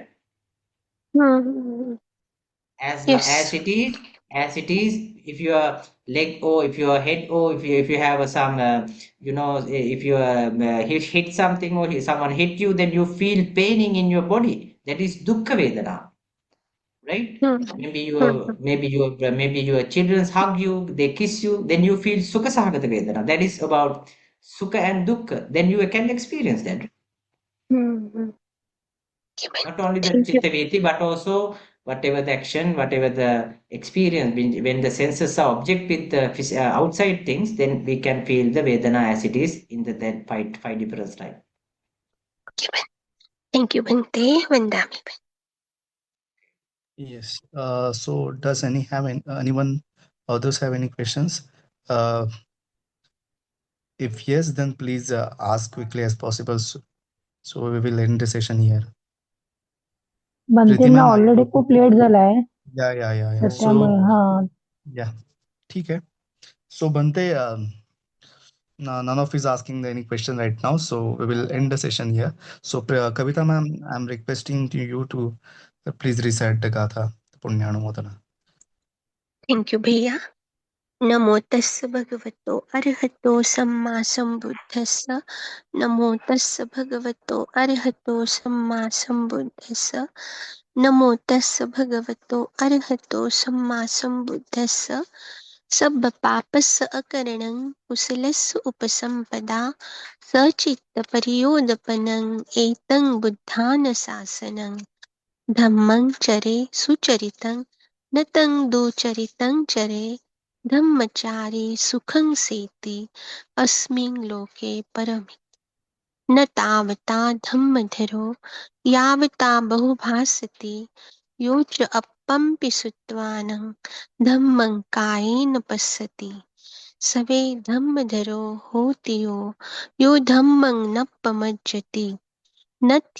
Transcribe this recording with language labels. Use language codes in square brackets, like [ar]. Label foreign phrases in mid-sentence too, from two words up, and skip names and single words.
[en] Hmm. As Yes. it is if your leg or if your head or if you have some if you hit something or someone hit you, then you feel paining in your body. That is [pi] dukkha vedana, [en] right? Hmm. maybe Hmm. your maybe your children hug you, they kiss you, then you feel [pi] sukha sahagata vedana. [en] That is about Sukha and Dukkha, then you can experience that. Hmm. Not only the Thank you. [pi] chitta vritti, [en] but also whatever the action, whatever the experience, when the senses are object with the outside things, then we can feel the Vedana as it is in the that five different type. Thank you, Bhante. Vandami. Yes. So does anyone others have any questions? Uh, if yes, then please ask quickly as possible. So we will end the session here. [mr] प्रीति बनतेंना [en] ma'am, [mr] ऑलरेडी खूप लेट झालाय [en] yeah. [mr] तर [en] So [mr] त्यामुळे हा [en] yeah, [hi] ठीक है. [en] So Bante, none of is asking any question right now, so we will end the session here. So Kavita ma'am, I'm requesting to you to please recite the Gatha, Punyanumodana. Thank you, Bhaiya. [pi] नमो तस्य भगवतो अर्हतो सम्मा सम्बुद्धस्स नमो तस्य भगवतो अर्हतो सम्मा सम्बुद्धस्स नमो तस्य भगवतो अर्हतो सम्मा सम्बुद्धस्स सब पापस्य अकरणं कुशलस्य उपसम्पदा सचित्त परियोदपनं एतं बुद्धानशासनं धम्मं चरे सुचरितं न तं दुचरितं चरे धम्मचारी सुखं सेति अस्मिन् लोके परमे न तावता धम्मधरो यावता बहुभासते यो च अपम्पि सुत्वानं धम्मं कायेन पश्यति सवे धम्मधरो होति यो धम्मं न पमज्जति नत्थि